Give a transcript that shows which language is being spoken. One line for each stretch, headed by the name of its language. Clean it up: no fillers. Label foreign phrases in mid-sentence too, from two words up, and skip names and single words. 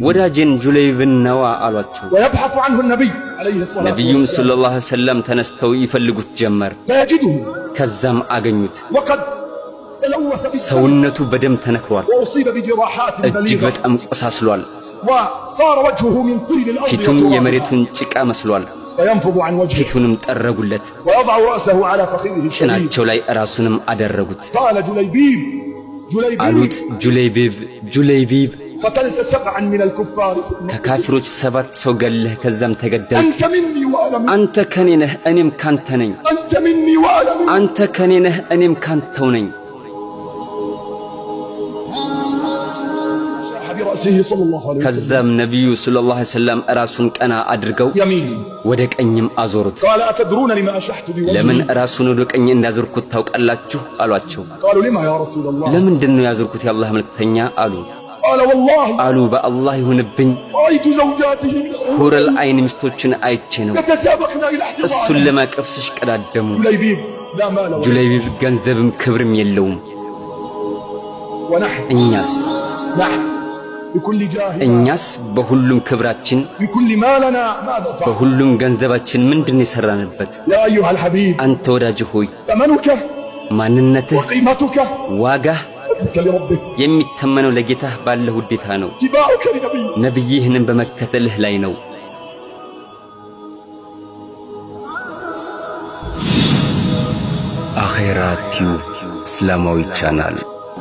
Amharic: ወዳጄን ጁለይቢብን ነው አሏቸው
Arabic: ويبحث عنه النبي عليه الصلاة
Amharic: ነብዩም
Arabic: والسلام صلى الله عليه وسلم
Amharic: ተነስተው ይፈልጉት ጀመር
Arabic: فيجده
Amharic: ከዛም አገኙት
Arabic: وقد تلوث
Amharic: ሰውነቱ በደም ተነክሯል
Arabic: وأصيب بجراحات
Amharic: እጅግ
Arabic: بليغة
Amharic: በጣም ቆሳስሏል
Arabic: وصار وجهه من طين الأرض
Amharic: ፊቱም
Arabic: وترابها.
Amharic: የመሬቱን ጭቃ መስሏል
Arabic: فينفض عن وجهه
Amharic: ፊቱንም ጠረጉለት
Arabic: ويضع رأسه على فخذه الشديد
Amharic: ጭናቸው ላይ ራሱንም አደረጉት
Arabic: قال جليبيب
Amharic: አሉት ጁለይቢብ
Arabic: قتلت 7 من الكفار
Amharic: ከካፊሮች 7 ሰው ገለህ ከዛም ተገደልክ
Arabic: أنت مني وأنا منك
Amharic: አንተ ከኔ ነህ እኔም ካንተ ነኝ
Arabic: أنت مني وأنا منك
Amharic: አንተ ከኔ ነህ እኔም ካንተው ነኝ
Arabic: شاح برأسه صلى الله عليه وسلم
Amharic: ከዛም ነብዩ
Arabic: صلى الله عليه وسلم
Amharic: ራሱን ቀና አድርገው
Arabic: يمين
Amharic: ወደ ቀኝም አዞሩት
Arabic: قال أتدرون لما أشحت
Amharic: ለምን
Arabic: بوجهي
Amharic: ራሱን ወደ ቀኝ እንዳዞርኩት ታውቃላችሁ አሏቸው
Arabic: قالوا لما يا رسول الله
Amharic: ለምንድን ነው ያዞርኩት የአላህ መልእክተኛ አሉ
Arabic: قال والله
Amharic: አሉ በአላህ ይሁንብኝ
Arabic: رأيت زوجاته حور العين
Amharic: ሚስቶችን አይቼ ነው
Arabic: يتسابقن إلى
Amharic: እሱን
Arabic: احتضانه
Amharic: ለማቀፍ ሲሽቀዳደሙ
Arabic: جليبيب لا مال ولا
Amharic: ጁለይቢብ ገንዘብም ክብርም የለውም
Arabic: ونحن
Amharic: እኛስ
Arabic: بكل جاه
Amharic: እኛስ በሁሉም ክብራችን
Arabic: بكل مالنا ماذا فعل
Amharic: በሁሉም ገንዘባችን ምንድነው የሰራንበት
Arabic: يا أيها الحبيب
Amharic: አንተ ወዳጅ ሆይ
Arabic: ثمنك
Amharic: ማንነትህ
Arabic: وقيمتك
Amharic: ዋጋህ
Arabic: حبك لربك
Amharic: የሚተመነው ለጌታህ ባለህ ውዴታ ነው
Arabic: اتباعك لنبيك
Amharic: ነብይህንም በመከተልህ ላይ ነው አኺራ ቲዩብ እስላማዊ ቻናል